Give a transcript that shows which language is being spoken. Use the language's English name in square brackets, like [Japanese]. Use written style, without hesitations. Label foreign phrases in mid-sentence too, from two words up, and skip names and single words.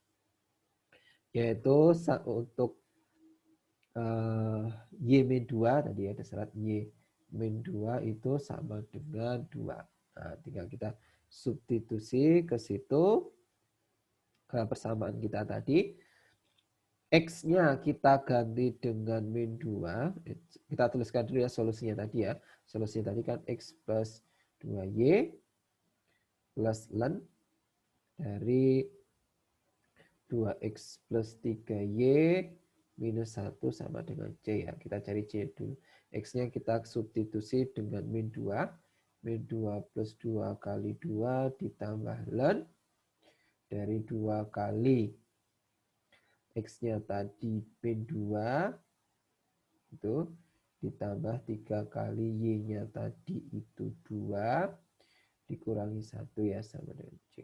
[Indonesian] Yaitu untuk Y-2 tadi ada syarat Y-2 itu sama dengan 2. Nah, tinggal kita substitusi ke situ ke persamaan kita tadi. X-nya kita ganti dengan min 2. Kita tuliskan dulu ya solusinya tadi ya. Solusinya tadi kan X plus 2Y plus ln dari 2X plus 3Y minus 1 sama dengan C ya. Kita cari C dulu. X-nya kita substitusi dengan min 2. Min 2 plus 2 kali 2 ditambah ln dari 2 kali X-nya tadi min 2 itu ditambah 3 kali Y-nya tadi itu 2 dikurangi 1 ya sama dengan C.